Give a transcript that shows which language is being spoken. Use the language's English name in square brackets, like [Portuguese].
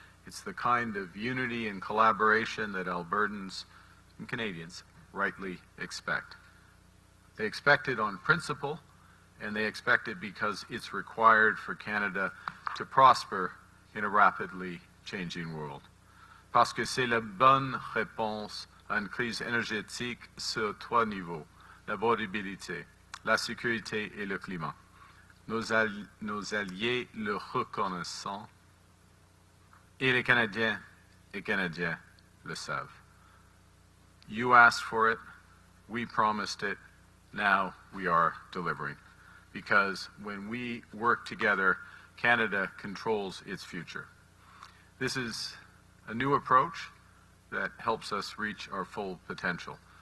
[English] It's the kind of unity and collaboration that Albertans and Canadians rightly expect. They expect it on principle, and they expect it because it's required for Canada to prosper in a rapidly changing world. [French] Parce que c'est la bonne réponse à une crise énergétique sur trois niveaux: l'abordabilité, la sécurité et le climat. Nos alliés le reconnaissent et les Canadiens et Canadiens le savent. [English] You asked for it, we promised it, now we are delivering. Because when we work together, Canada controls its future. This is a new approach that helps us reach our full potential.